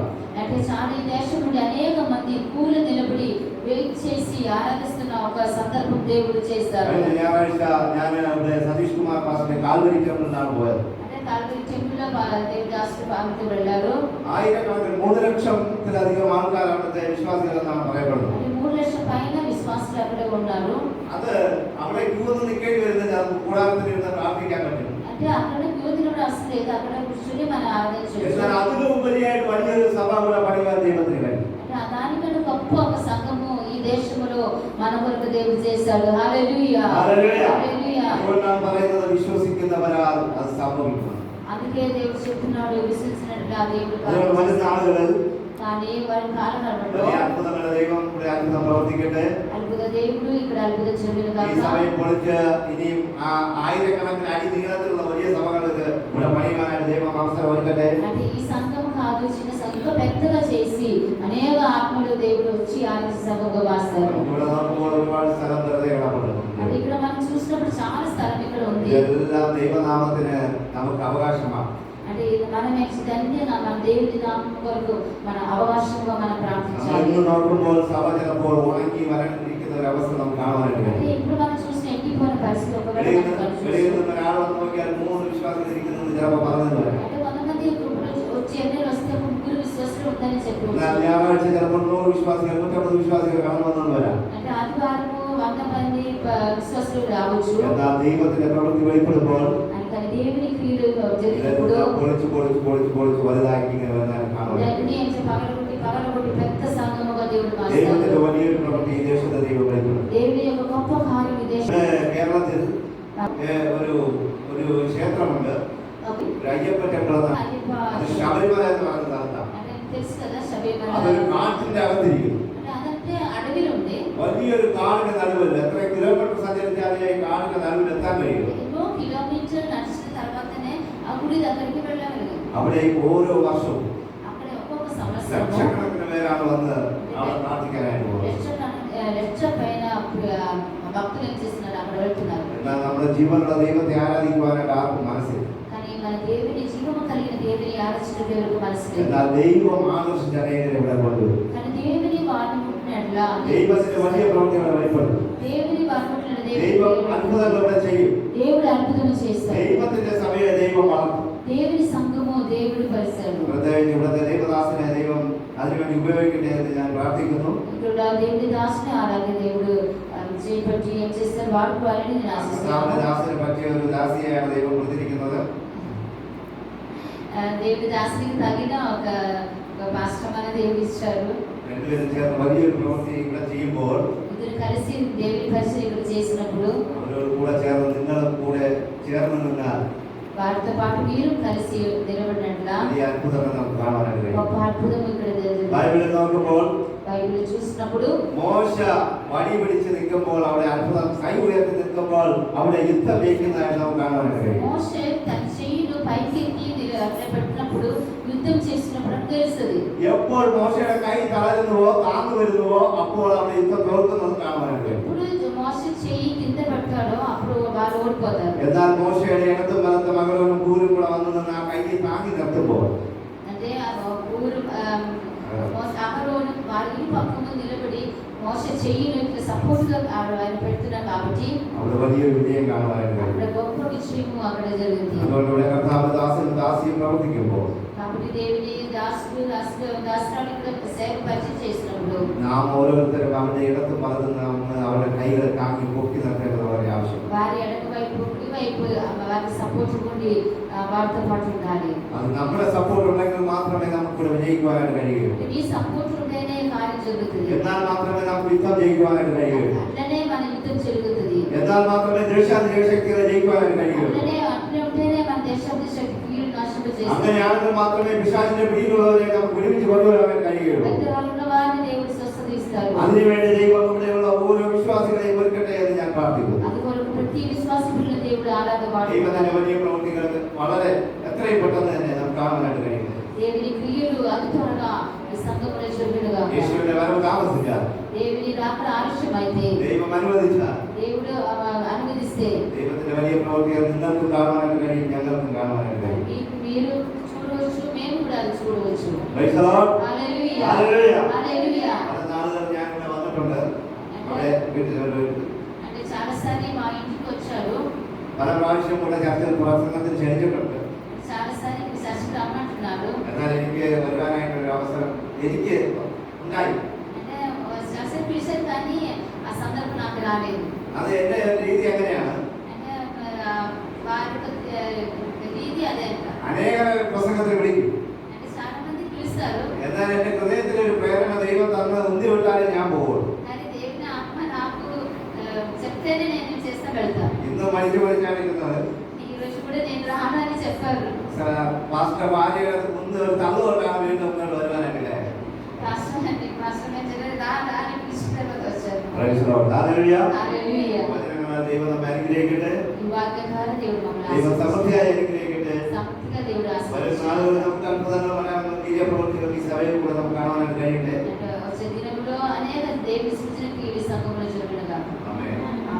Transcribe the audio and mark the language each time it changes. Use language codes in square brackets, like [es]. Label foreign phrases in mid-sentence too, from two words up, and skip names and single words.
[te] అంటే చాలా ఈ దేశం నుండి అనేక మంది కూలి నిలబడి వెయిట్ చేసి ఆరాధిస్తున్న ఒక సందర్భం దేవుడు చేస్తారు. [ml] കഴിഞ്ഞ ഞായറാഴ്ച ഞാൻ ഇവിടെ സതീഷ് കുമാർ പാസ്റ്ററിന്റെ കാൽവരി ടെമ്പിളിലാണ് പോയത്. [te] అంటే కాల్వరి టెంపుల్ లో దేవదాసు పాముకు వెళ్ళారు. [ml] ആയിരക്കണക്കിന് 3 ലക്ഷത്തിലധികം ആൾക്കാർ അവിടുത്തെ വിശ്വാസികളെന്നാണ് പറയപ്പെടുന്നത്. [te] అంటే 3 లక్షల పైన విశ్వాసులు అక్కడే ఉన్నారు. [ml] അത് അവിടെ ക്യൂ നിന്ന് നിൽക്കേണ്ടി വരുന്നത് കൂടാരത്തിൽ ഇരുന്ന് പ്രാർത്ഥിക്കാൻ പറ്റും. [te] అంటే అక్కడ క్యూ నిలబడి అవసరం లేదు, అక్కడ కూర్చొని మనం ఆరాధించవచ్చు. [ml] എന്നാൽ അതിലുപരിയായിട്ട് വലിയൊരു സഭ ഇവിടെ പണിയാൻ ദൈവത്തിന് കഴിയും. [te] అంటే దానికంటే గొప్ప ఒక సంఘము ఈ దేశంలో మన కొరకు దేవుడు చేశాడు. హల్లెలూయా, హల్లెలూయా. [ml] അതുകൊണ്ടാണ് പറയുന്നത് വിശ്വസിക്കുന്നവരാൽ അത് സംഭവിക്കും. [te] అందుకే దేవుడు చెప్తున్నాడు, విశ్వసించినట్లుగా దేవుడు [ml] അതുകൊണ്ട് വരുന്ന ആളുകളിൽ [te] కానీ వారి కాలంలో [ml] വലിയ അത്ഭുതങ്ങളുടെ ദൈവം ഇവിടെ അത്ഭുതം പ്രവർത്തിക്കട്ടെ. [te] అద్భుత దేవుడు ఇక్కడ అద్భుత చెవులు [ml] ഈ സഭയിൽ പൊളിച്ച് ഇനിയും ആയിരക്കണക്കിന് അടി നീളത്തിലുള്ള വലിയ സഭകൾക്ക് ഇവിടെ പണിയുവാനായിട്ട് ദൈവം അവസരം ഒരുക്കട്ടെ. [te] అంటే ఈ సంఘం కాదు, చిన్న సంఘం పెద్దగా చేసి అనేక ఆత్మలు దేవుడు వచ్చి ఆరాధన సభగా వాస్తారు. [ml] ഇവിടെ നോക്കുമ്പോൾ ഒരുപാട് സ്ഥലം വെറുതെ കിടപ്പുണ്ട്. [te] అది ఇక్కడ మనం చూసినప్పుడు చాలా స్థలం ఇక్కడ ఉంది. [ml] ഇതെല്ലാം ദൈവനാമത്തിന് നമുക്ക് അവകാശമാണ്. [te] అంటే మనం దాన్ని మన దేవుడి నామం కొరకు మన అవకాశంగా మనం ప్రార్థించాలి. [ml] ഇന്ന് നോക്കുമ്പോൾ സഭ ചിലപ്പോൾ ഉണങ്ങി വരണ്ടിരിക്കുന്ന ഒരു അവസ്ഥ നമുക്ക് കാണാനായിട്ട് [te] అంటే [ml] കഴിയും. [te] ఇప్పుడు మనం చూసిన ఎండిపోయిన పరిస్థితి ఒకవేళ [ml] വെളിയിൽ [te] మనం [ml] നിന്ന് ഒരാൾ വന്ന് നോക്കിയാൽ 3 വിശ്വാസികൾ ഇരിക്കുന്നത് ചിലപ്പോൾ പറഞ്ഞു വരാം. [te] అంటే కొంతమంది వచ్చి ఎన్ని వస్తే ముగ్గురు విశ్వాసులు ఉందని చెప్పి [ml] എന്നാൽ ഞായറാഴ്ച ചിലപ്പോൾ 100 വിശ്വാസികൾ 150 വിശ്വാസികൾ കടന്നു വന്നു വരാം. [te] అంటే ఆదివారము 100 మంది విశ్వాసులు రావచ్చు. [ml] എന്നാൽ ദൈവത്തിന്റെ പ്രവൃത്തി വെളിപ്പെടുമ്പോൾ [te] కానీ దేవుని క్రియలు జరిగినప్పుడు [ml] പൊളിച്ച് വലുതാക്കി ഇങ്ങനെ വരുന്നതിനെ കാണാം. [te] పగలగొట్టి పెద్ద సంఘముగా దేవుడు [ml] ദൈവത്തിന്റെ [te] మారుస్తాడు. [ml] വലിയൊരു പ്രവൃത്തി ഈ ദേശത്തെ ദൈവം വെളിപ്പെടുത്തും. [te] దేవుని యొక్క గొప్ప కార్యం ఈ దేశం [ml] കേരളത്തിൽ ഒരു ക്ഷേത്രമുണ്ട്, ഒരു അയ്യപ്പ ടെമ്പിൾ എന്നാണ്. അത് ശബരിമല എന്ന് പറയുന്ന സ്ഥലത്താണ്. [te] అంటే తెలుసు కదా శబరిమల. [ml] അതൊരു കാട്ടിന്റെ അകത്തിരിക്കും. [te] అంటే అదంటే అడవిలో ఉంది. [ml] വലിയൊരു കാടിന്റെ നടുവിൽ എത്ര കിലോമീറ്റർ സഞ്ചരിച്ചാലേ ഈ കാടിന്റെ നടുവിൽ എത്താൻ കഴിയും. [te] ఎన్నో కిలోమీటర్లు నడిచిన తర్వాతనే ఆ గుడి దగ్గరికి వెళ్ళగలిగాం. [ml] അവിടേക്ക് ഓരോ വർഷവും [te] అక్కడ ఒక్కొక్క సంవత్సరం [ml] ലക്ഷക്കണക്കിന് പേരാണ് വന്ന് അവിടെ പ്രാർത്ഥിക്കാനായിട്ട് പോകുന്നത്. [te] లక్ష పైన భక్తులు ఏం చేస్తున్నారు, అక్కడ వెళ్తున్నారు. [ml] എന്നാൽ നമ്മുടെ ജീവനുള്ള ദൈവത്തെ ആരാധിക്കുവാനായിട്ട് ആർക്കും മനസ്സില്ല. [te] కానీ మన దేవుని జీవము కలిగిన దేవుని ఆరాధించడం ఎవరికి మనసు లేదు. [ml] എന്നാൽ ദൈവം ആകർഷിച്ച അനേകരെ ഇവിടെ കൊണ്ടുവരും. [te] కానీ దేవుని వారిని ముట్టినట్లా [ml] ദൈവത്തിന്റെ വലിയ പ്രവൃത്തികളെ വെളിപ്പെടും. [te] దేవుని వారిని ముట్టిన [ml] ദൈവം അത്ഭുതങ്ങൾ ഇവിടെ ചെയ്യും. [te] దేవుడు అద్భుతము చేస్తాడు. [ml] ദൈവത്തിന്റെ സഭയെ ദൈവം വളർത്തും. [te] దేవుని సంఘము దేవుడు పరిసరము. [ml] പ്രത്യേകിച്ച് ഇവിടുത്തെ ദൈവദാസനെ ദൈവം അതിനുവേണ്ടി ഉപയോഗിക്കട്ടെ എന്ന് ഞാൻ പ്രാർത്ഥിക്കുന്നു. [te] ఇక్కడ దేవుని దాసుని ఆరాధన దేవుడు చేపట్టి ఏం చేస్తారు వాడుకోవాలని నేను ఆశిస్తున్నాను. [ml] ദാസനെ പറ്റിയ ഒരു ദാസിയെയാണ് ദൈവം കൊടുത്തിരിക്കുന്നത്. [te] దేవుడి దాసునికి తగిన ఒక పాస్టర్ అనే దేవుడు ఇచ్చారు. [ml] രണ്ടുപേരും ചേർന്ന് വലിയൊരു പ്രവൃത്തി ഇവിടെ ചെയ്യുമ്പോൾ [te] ఇద్దరు కలిసి దేవుని పరిచయం ఇక్కడ చేసినప్పుడు [ml] അവരോട് കൂടെ ചേർന്ന് നിങ്ങളും കൂടെ ചേർന്ന് നിന്നാൽ [te] వారితో పాటు మీరు కలిసి నిలబడినట్లా [ml] വലിയ അത്ഭുതങ്ങൾ നമുക്ക് കാണാനായിട്ട് കഴിയും. [te] గొప్ప అద్భుతం ఇక్కడ [ml] ബൈബിളിൽ നോക്കുമ്പോൾ [te] బైబిల్ చూసినప్పుడు [ml] മോശ വടി പിടിച്ച് നിൽക്കുമ്പോൾ അവിടെ അത്ഭുതം കൈ ഉയർത്തി നിൽക്കുമ്പോൾ അവിടെ യുദ്ധം ജയിക്കുന്നതായിട്ട് നമുക്ക് കാണാനായിട്ട് കഴിയും. [te] మోషే తన చెయ్యిను పైకెత్తి పెట్టినప్పుడు యుద్ధం చేసినప్పుడు తెలుస్తుంది. [ml] എപ്പോൾ മോശയുടെ കൈ തളരുന്നുവോ താന്നു വരുന്നുവോ അപ്പോൾ അവിടെ യുദ്ധം തോൽക്കുന്നത് കാണാനായിട്ട് കഴിയും. [te] ఇప్పుడు మోషే చెయ్యి కింద పెడతాడో అప్పుడు వాళ్ళు ఓడిపోతారు. [ml] എന്നാൽ മോശയുടെ ഇടത്തും വലത്തും മകളോടും കൂരും കൂടെ വന്നു നിന്ന് ആ കൈ താങ്ങി നിർത്തുമ്പോൾ [te] అంటే ఊరు అహరోను వారి ఇరు పక్కన నిలబడి మోషే చెయ్యిని ఇట్లా సపోర్ట్ గా ఆయన పెడుతున్నారు కాబట్టి [ml] അവിടെ വലിയൊരു വിജയം കാണാനായിട്ട് കഴിയും. [te] అక్కడ గొప్ప విజయము అక్కడ జరిగింది. [ml] അതുകൊണ്ട് ഇവിടെ കർത്താവ് ദാസനും ദാസിയും പ്രവർത്തിക്കുമ്പോൾ [te] కాబట్టి దేవుని దాసురాలు ఇక్కడ సేవ పరిచయం చేసినప్పుడు [ml] നാം ഓരോരുത്തരും അവരുടെ ഇടത്തും വലത്തും നാം അവരുടെ കൈകൾ താങ്ങി പൊക്കി നിർത്തേണ്ടത് വളരെ ആവശ്യം. [te] వారి ఎడమ వైపు కుడి వైపు వారికి సపోర్ట్ ఉండి వారితో పాటు ఉండాలి. [ml] അത് നമ്മുടെ സപ്പോർട്ട് ഉണ്ടെങ്കിൽ മാത്രമേ നമുക്ക് ഇവിടെ വിജയിക്കുവാനായിട്ട് കഴിയുകയുള്ളൂ. [te] ఈ సపోర్ట్ ఉంటేనే కార్యం జరుగుతుంది. [ml] എന്നാൽ മാത്രമേ നമുക്ക് യുദ്ധം ജയിക്കുവാനായിട്ട് കഴിയുകയുള്ളൂ. [te] అట్లనే మన యుద్ధం జరుగుతుంది. [ml] എന്നാൽ മാത്രമേ ദേശാധിപത്യ ശക്തികളെ ജയിക്കുവാനായിട്ട് കഴിയുകയുള്ളൂ. [te] అట్లనే ఉంటేనే మన దేశాభివృద్ధి శక్తిని నాశనం చేస్తుంది. [ml] അങ്ങനെയാണെങ്കിൽ മാത്രമേ പിശാചിന്റെ പിടിയിലുള്ളവരെ നമുക്ക് വിടുവിച്ച് കൊണ്ടുവരാൻ കഴിയുകയുള്ളൂ. [te] వారిని దేవుడు స్వస్థత ఇస్తారు. [ml] അതിനുവേണ്ടി ദൈവം ഇവിടെയുള്ള ഓരോ വിശ്വാസികളെയും ഒരുക്കട്ടെ എന്ന് ഞാൻ പ്രാർത്ഥിക്കുന്നു. [te] അതുകൊണ്ട് ప్రతి విశ్వాసములను దేవుడు ఆరాధవాడు. [ml] ദൈവത്തിന്റെ വലിയ പ്രവൃത്തികൾ വളരെ എത്രയും പെട്ടെന്ന് തന്നെ നമുക്ക് കാണാനായിട്ട് കഴിയുന്നത്. [te] దేవుని క్రియలు అతి త్వరగా ఈ సంఘములో జరుగునుగా. [ml] യേശുവിന്റെ വരവ് താമസിച്ചാൽ [te] దేవుని రాకడ ఆలస్యమైతే [ml] ദൈവം അനുവദിച്ചാൽ [te] దేవుడు అనుమతిస్తే [ml] ദൈവത്തിന്റെ വലിയ പ്രവൃത്തികൾ നിങ്ങൾക്കും കാണാനായിട്ട് കഴിയും, ഞങ്ങൾക്കും കാണാനായിട്ട് കഴിയും. [te] మీరు చూడవచ్చు, మేము కూడా అది చూడవచ్చు. [en] Praise the Lord. [te] హల్లెలూయా Hallelujah. హల్లెలూయా. [ml] പല നാളുകൾ ഞാൻ ഇവിടെ വന്നിട്ടുണ്ട്. അവിടെ [te] అంటే చాలాసార్లు మా ఇంటికి వచ్చారు. [ml] പല പ്രാവശ്യം കൂടെ ചർച്ചയിൽ പ്രസംഗത്തിൽ ക്ഷണിച്ചിട്ടുണ്ട്. [te] చాలాసార్లు ఇక్కడ చర్చకు రమ్మంటున్నారు. [ml] എന്നാൽ എനിക്ക് വരുവാനായിട്ടൊരു അവസരം എനിക്ക് ഉണ്ടായി. [te] అంటే చర్చకు పిలిచారు కానీ ఆ సందర్భం నాకు రాలేదు. [ml] അത് എന്റെ രീതി എങ്ങനെയാണ്? [te] అంటే వారి രീതി అదే అంట. [ml] അനേക പ്രസംഗത്തിൽ വിളിക്കും. [te] అంటే చాలా మంది పిలుస్తారు. [ml] എന്നാൽ എന്റെ ഹൃദയത്തിലൊരു പ്രേരണ ദൈവം തന്ന് ഉന്തി വിട്ടാലേ ഞാൻ പോകുള്ളൂ. [te] కానీ దేవుని ఆత్మ నాకు చెప్తేనే నేను చేస్తా వెళ్తా. [ml] ഇന്ന് മടിച്ചു പഠിച്ചാണ് ഇരുന്നത്. [te] ఈ రోజు కూడా నేను రానని చెప్పారు. [ml] പാസ്റ്റർ ഭാര്യയുടെ മുന്ന് ഒരു തള്ളുകൊണ്ടാണ് വീണ്ടും മുന്നോട്ട് വരുവാനായിട്ടില്ലേ? [te] పాస్టర్ రాని పిలిచిన తర్వాత వచ్చారు. [en] Praise the Lord. Hallelujah. [te] హల్లెలూయా. [ml] വചനങ്ങളാൽ ദൈവം നമ്മെ അനുഗ്രഹിക്കട്ടെ. [te] ఈ వాక్యం ద్వారా దేవుడు మమ్మల్ని [ml] ദൈവം [te] ఆశీర్వదించారు. [ml] സമൃദ്ധിയായി അനുഗ്രഹിക്കട്ടെ. [te] సమృద్ధిగా దేవుడు [ml] വരും [te] ఆశీర్వదించారు. [ml] നാളുകളിൽ നമുക്ക് അത്ഭുതങ്ങൾ പറയാനുള്ള വലിയ പ്രവൃത്തികൾ ഈ സഭയിൽ കൂടെ നമുക്ക് കാണാനായിട്ട് കഴിയട്ടെ. [te] అంటే వచ్చే దినంలో అనేక దేవుని సూచన క్రియలు సంఘంలో జరుగునుగా. [ml] ആമേൻ.